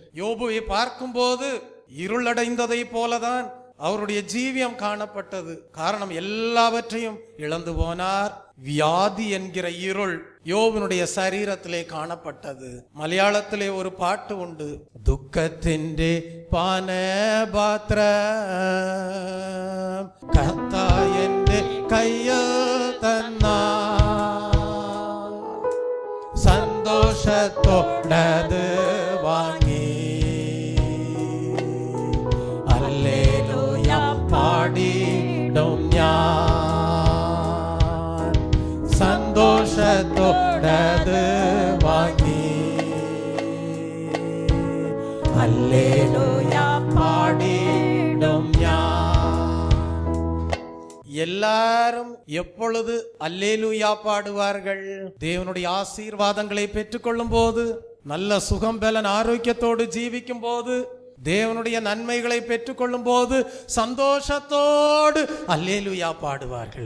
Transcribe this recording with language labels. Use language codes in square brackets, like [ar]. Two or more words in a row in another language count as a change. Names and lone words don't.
[ta] யோபுவை பார்க்கும்போது இருளடைந்ததை போலதான் அவருடைய ஜீவியம் காணப்பட்டது. காரணம், எல்லாவற்றையும் இழந்து போனார். வியாதி என்கிற இருள் யோபுனுடைய சரீரத்திலே காணப்பட்டது. மலையாளத்திலே ஒரு பாட்டு உண்டு, [ml] ദുഃഖത്തിന്റെ പാനപാത്ര കർത്തായന്റെ കയ്യിൽ തന്നാ സന്തോഷത്തോടത് വാങ്ങി ഹല്ലേലൂയ പാടിടും ഞാൻ, സന്തോഷത്തോടത് വാങ്ങി ഹല്ലേലൂയ പാടിടും ഞാൻ. [ta] எல்லாரும் எப்பொழுது அல்லேலூயா பாடுவார்கள்? தேவனுடைய ஆசீர்வாதங்களை பெற்றுக்கொள்ளும் போது, நல்ல சுகம் பலன் ஆரோக்கியத்தோடு ஜீவிக்கும் போது, தேவனுடைய நன்மைகளை பெற்றுக்கொள்ளும் போது சந்தோஷத்தோடு அல்லேலூயா பாடுவார்கள்.